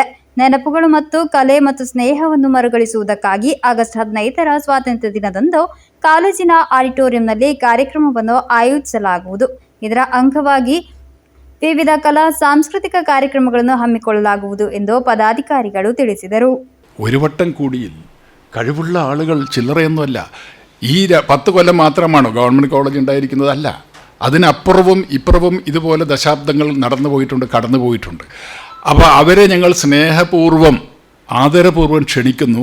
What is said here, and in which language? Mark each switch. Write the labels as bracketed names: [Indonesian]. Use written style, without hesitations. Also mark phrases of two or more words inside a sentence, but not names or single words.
[Kannada] ನೆನಪುಗಳು ಮತ್ತು ಕಲೆ ಮತ್ತು ಸ್ನೇಹವನ್ನು ಮರುಗಳಿಸುವುದಕ್ಕಾಗಿ ಆಗಸ್ಟ್ 15ರ ಸ್ವಾತಂತ್ರ್ಯ ದಿನದಂದು ಕಾಲೇಜಿನ ಆಡಿಟೋರಿಯಂನಲ್ಲಿ ಕಾರ್ಯಕ್ರಮವನ್ನು ಆಯೋಜಿಸಲಾಗುವುದು. ಇದರ ಅಂಗವಾಗಿ ವಿವಿಧ ಕಲಾ ಸಾಂಸ್ಕೃತಿಕ ಕಾರ್ಯಕ್ರಮಗಳನ್ನು ಹಮ್ಮಿಕೊಳ್ಳಲಾಗುವುದು ಎಂದು ಪದಾಧಿಕಾರಿಗಳು ತಿಳಿಸಿದರು. [Malayalam] ഒരുവട്ടം കൂടിയിൽ കഴിവുള്ള ആളുകൾ ചില്ലറയൊന്നുമല്ല. ഈ 10 കൊല്ലം മാത്രമാണോ [English] government college [Malayalam] ഉണ്ടായിരിക്കുന്നതല്ല. അതിനപ്പുറവും ഇപ്പുറവും ഇതുപോലെ ദശാബ്ദങ്ങൾ കടന്നു പോയിട്ടുണ്ട്. അപ്പോൾ അവരെ ഞങ്ങൾ സ്നേഹപൂർവ്വം ആദരപൂർവ്വം ക്ഷണിക്കുന്നു.